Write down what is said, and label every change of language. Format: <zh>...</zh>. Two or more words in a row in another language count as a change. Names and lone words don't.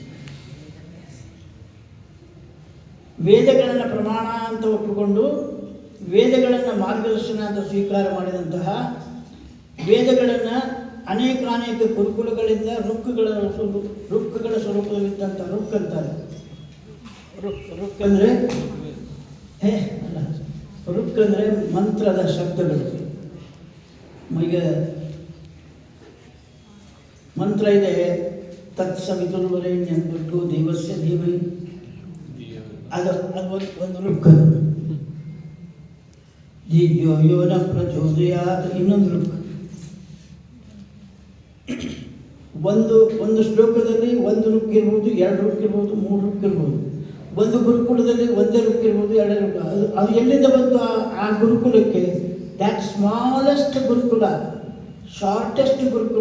<kn>ವೇದಗಳನ್ನು ಪ್ರಮಾಣ ಅಂತ ಒಪ್ಪಿಕೊಂಡು ವೇದಗಳನ್ನು ಮಾರ್ಗದರ್ಶನ ಅಂತ ಸ್ವೀಕಾರ ಮಾಡಿದಂತಹ, ವೇದಗಳನ್ನು ಅನೇಕ ಗುರುಕುಲಗಳಿಂದ ರುಕ್ಕುಗಳ ಸ್ವರೂಪದಲ್ಲಿದ್ದಂಥ ರುಕ್ ಅಂತಾರೆ. ರುಕ್ ಅಂದರೆ ಅಲ್ಲ, ರುಕ್ ಅಂದರೆ ಮಂತ್ರದ ಶಬ್ದಗಳು. ಈಗ ಮಂತ್ರ ಇದೆ,</kn> <sa>ತತ್ಸವಿತುರ್ವರೆಣ್ಯಂ ಭರ್ಗೋ ದೇವಸ್ಯ ಧೀಮಹಿ.</sa> <kn>ಅದು ಒಂದು ರುಕ್.</kn> <sa>ಧಿಯೋ ಯೋ ನ ಪ್ರಚೋದಯಾತ್</sa> <kn>ಇನ್ನೊಂದು ರುಕ್. ಒಂದು ಶ್ಲೋಕದಲ್ಲಿ ಒಂದು ರುಕ್ ಇರ್ಬೋದು, 2 ರುಕ್ ಇರ್ಬೋದು, 3 ರುಕ್ ಇರ್ಬೋದು. ಒಂದು ಗುರುಕುಲದಲ್ಲಿ ಒಂದೇ ರುಕ್ ಇರ್ಬೋದು, 2 ರುಕ್. ಅದು ಎಲ್ಲಿಂದ ಬಂತು ಆ ಗುರುಕುಲಕ್ಕೆ?</kn> <en>that smallest gurukula, shortest gurukula.</en>